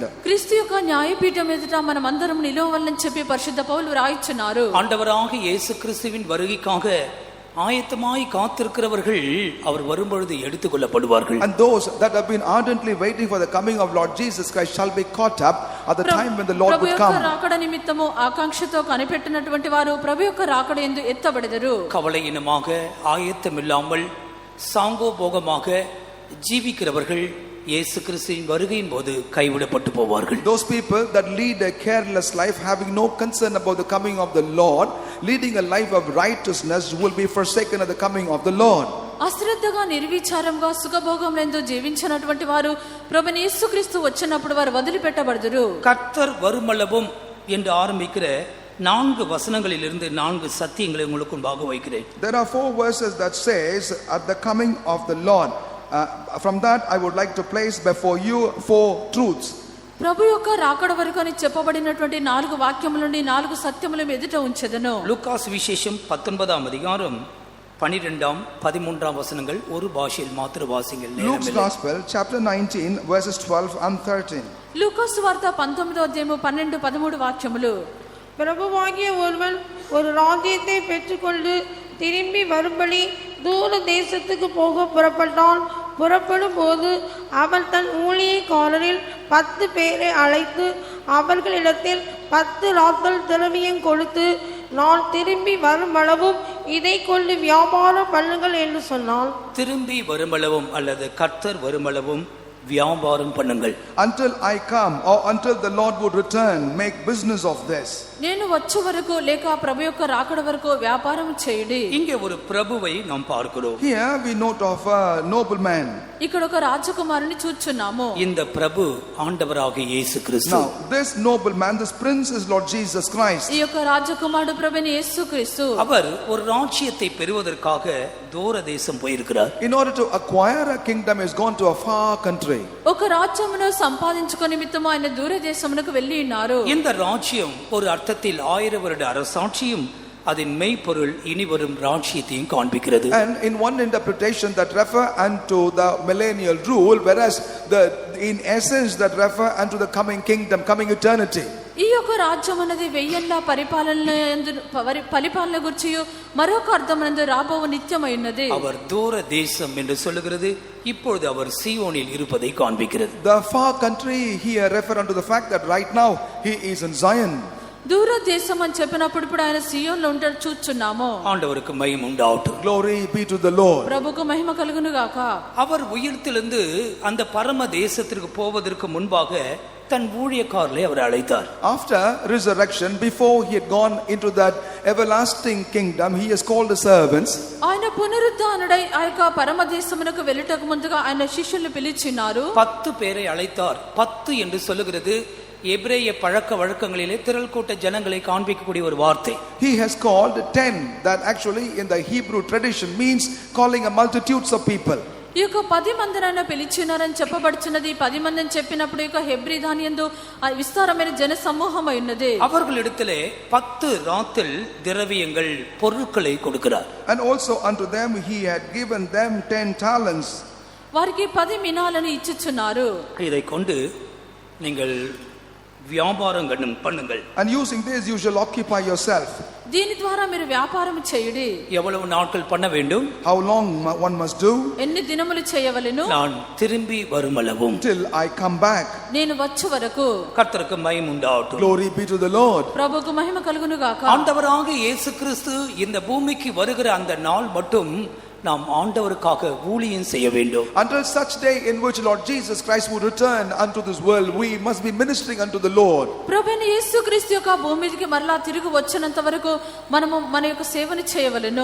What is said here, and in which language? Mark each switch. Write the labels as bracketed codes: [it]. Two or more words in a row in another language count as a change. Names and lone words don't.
[te] క్రీస్తు యొక్క న్యాయపీఠం ఎదుట మనం అందరం నిలవవాలని చెప్పి పరిశుద్ధ పౌలు రాయించున్నారు. [ta] ஆண்டவராகிய இயேசு கிறிஸ்துவின் வருகைக்காக ஆயத்தமாய் காத்திருக்கிறவர்கள் அவர் வரும்பொழுது எடுத்துக்கொள்ளப்படுவார்கள். [en] And those that have been ardently waiting for the coming of Lord Jesus Christ shall be caught up at the time when the Lord would come. [te] ప్రభు యొక్క రాకడ నిమిత్తము ఆకాంక్షతో కనిపెట్టినటువంటి వారు ప్రభు యొక్క రాకడ యందు ఎత్తబడెదరు. [ta] கவலையினமாக ஆயத்தமில்லாமல் சாங்கோபோகமாக ஜீவிக்கிறவர்கள் இயேசு கிறிஸ்துவின் வருகையின் போது கைவிடப்பட்டு போவார்கள். [en] Those people that lead a careless life, having no concern about the coming of the Lord, leading a life of righteousness, will be forsaken at the coming of the Lord. [te] అశ్రద్ధగా నిర్విచారంగా సుఖభోగములందు జీవించినటువంటి వారు ప్రభుని యేసుక్రీస్తు వచ్చినప్పుడు వారు వదిలిపెట్టబడదురు. [ta] கர்த்தர் வருமளவும் என்று ஆரம்பிக்கிற 4 வசனங்களிலிருந்து 4 சத்தியங்களை உங்களுக்கு முன்பாக வைக்கிறேன். [en] There are 4 verses that says at the coming of the Lord. From that I would like to place before you 4 truths. [te] ప్రభు యొక్క రాకడ వరకు అని చెప్పబడినటువంటి 4 వాక్యముల నుండి 4 సత్యములను ఎదుట ఉంచెదను. [ta] லூக்காஸ் விசேஷம் 19ஆம் அதிகாரம் 12ஆம் 13ஆம் வசனங்கள் ஒரு பாஷையில் மாத்திர வாசிங்கள். [en] Luke's Gospel chapter 19 verses 12 and 13. [te] లూకాసు వార్త 19వ అధ్యాయము 12, 13 వాక్యములు. [ta] பிரபுவாகிய ஒருவன் ஒரு ராஜ்யத்தை பெற்றுக்கொண்டு திரும்பி வரும்படி தூர தேசத்துக்கு போக புறப்படும் போது அவன் தன் ஊழியக்காரரில் 10 பேரை அழைத்து அவர்களிடத்தில் 10 ராத்தல் திரவியம் கொடுத்து, நான் திரும்பி வருமளவும் இதை கொண்டு வியாபாரம் பண்ணுங்கள் என்று சொன்னான். திரும்பி வருமளவும் அல்லது கர்த்தர் வருமளவும் வியாபாரம் பண்ணுங்கள். [en] Until I come, or until the Lord would return, make business of this. [te] నేను వచ్చే వరకు లేక ప్రభు యొక్క రాకడ వరకు వ్యాపారం చేయండి. [ta] இங்கே ஒரு பிரபுவை நாம் பார்க்கிறோம். [en] Here we note of a nobleman. [te] ఇక్కడ ఒక రాజకుమారుని చూచున్నాము. [ta] இந்த பிரபு ஆண்டவராகிய இயேசு கிறிஸ்து. [en] Now this nobleman, this prince is Lord Jesus Christ. [te] ఈ యొక్క రాజకుమారుడు ప్రభుని యేసుక్రీస్తు. [ta] அவர் ஒரு ராஜ்யத்தை பெறுவதற்காக தூர தேசம் போயிருக்கிறார். [en] In order to acquire a kingdom, he has gone to a far country. [te] ఒక రాజ్యమును సంపాదించుకొని నిమిత్తము ఆయన దూర దేశమునకు వెళ్ళి ఉన్నారు. [ta] இந்த ராஜ்யம் ஒரு அர்த்தத்தில் 1000 வருட அரசாட்சியும் அதன் மெய்ப்பொருள் இனி வரும் ராஜ்யத்தையும் காண்பிக்கிறது. [en] And in one interpretation that refer unto the millennial rule, whereas in essence that refer unto the coming kingdom, coming eternity. [te] ఈ యొక్క రాజ్యం అనేది వెయ్యేళ్ళ పరిపాలన గురించి మరొక అర్థమందు రాబో నిత్యమైనది. [ta] அவர் தூர தேசம் என்று சொல்லுகிறது, இப்பொழுது அவர் சீயோனில் இருப்பதை காண்பிக்கிறது. [en] The far country here refer unto the fact that right now he is in Zion. [te] దూర దేశం అని చెప్పినప్పుడు ఇప్పుడు ఆయన సియోన్లో ఉంటాడు చూస్తున్నాము. [ta] ஆண்டவருக்கு மகிமை உண்டாகட்டும். [en] Glory be to the Lord. [te] ప్రభువుకు మహిమ కలుగును గాక. [ta] அவர் உயிர்த்தெழுந்து அந்த பரம தேசத்திற்கு போவதற்கு முன்பாக தன் ஊழியக்காரரை அவர் அழைத்தார். [en] After resurrection, before he had gone into that everlasting kingdom, he has called the servants. [te] ఆయన పునరుద్ధానుడై ఆ యొక్క పరమ దేశమునకు వెళ్ళటకు ముందుగా ఆయన శిష్యులను పిలిచినారు. [ta] 10 பேரை அழைத்தார். 10 என்று சொல்லுகிறது எபிரேய பழக்க வழக்கங்களிலே திரள் கூட்ட ஜனங்களை காண்பிக்கக்கூடிய ஒரு வார்த்தை. [en] He has called 10, that actually in the Hebrew tradition means calling a multitudes of people. [te] ఈ యొక్క 10 మందిని పిలిచినారని చెప్పబడుచున్నది. 10 మందిని చెప్పినప్పుడు ఈ యొక్క హెబ్రీ దానియందు విస్తారమైన జన సమూహం ఉన్నది. [ta] அவர்களிடத்திலே 10 ராத்தல் திரவியங்கள் பொருட்களை கொடுக்கிறார். [en] And also unto them he had given them 10 talents. [te] వారికి 10 మినాలను ఇచ్చుచున్నారు. [ta] இதை கொண்டு நீங்கள் வியாபாரம் பண்ணுங்கள். [en] And using this you shall occupy yourself. [te] దీని ద్వారా మీరు వ్యాపారం చేయుడి. [ta] எவ்வளவு நாட்கள் பண்ண வேண்டும்? [en] How long one must do? [te] ఎన్ని దినములు చేయవలెను? [ta] நான் திரும்பி வருமளவும், [en] Till I come back. [te] నేను వచ్చే వరకు. [ta] கர்த்தருக்கு மகிமை உண்டாகட்டும். [en] Glory be to the Lord. [te] ప్రభువుకు మహిమ కలుగును గాక. [ta] ஆண்டவராக இயேசு கிறிஸ்து இந்த பூமிக்கு வருகிற அந்த நாள் மட்டும் நாம் ஆண்டவருக்காக ஊழியம் செய்ய வேண்டும். [en] Until such day in which Lord Jesus Christ would return unto this world, we must be ministering unto the Lord. [te] ప్రభువైన యేసుక్రీస్తు యొక్క భూమికి మరలా తిరిగి వచ్చినంత వరకు మనము మన యొక్క సేవను చేయవలెను.